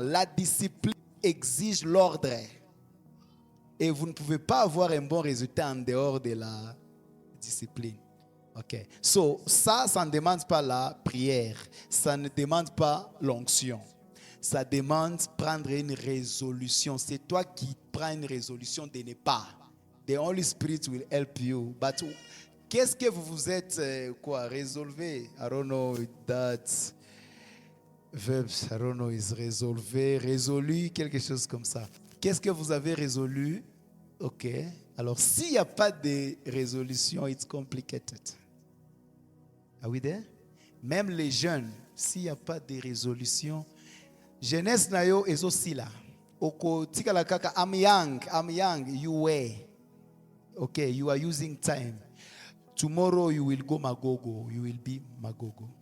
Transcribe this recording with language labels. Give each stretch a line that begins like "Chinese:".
French: La discipline exige l'ordre. Et vous ne pouvez pas avoir un bon résultat en dehors de la discipline. Ok. So, ça ne demande pas la prière. Ça ne demande pas l'onction. Ça demande prendre une résolution. C'est toi qui prends une résolution de ne pas.
English: The Holy Spirit will help you.
French: But qu'est-ce que vous vous êtes résolvé?
English: I don't know that verbs. I don't know is
French: résolvé, résolu, quelque chose comme ça. Qu'est-ce que vous avez résolu? Ok. Alors, s'il n'y a pas de résolution,
English: it's complicated. Are we there?
French: Même les jeunes, s'il n'y a pas de résolution, jeunesse nayo est aussi là.
Lingala: Oko tika la kaka,
English: I'm young, you were. Okay, you are using time. Tomorrow you will go Magogo, you will be Magogo.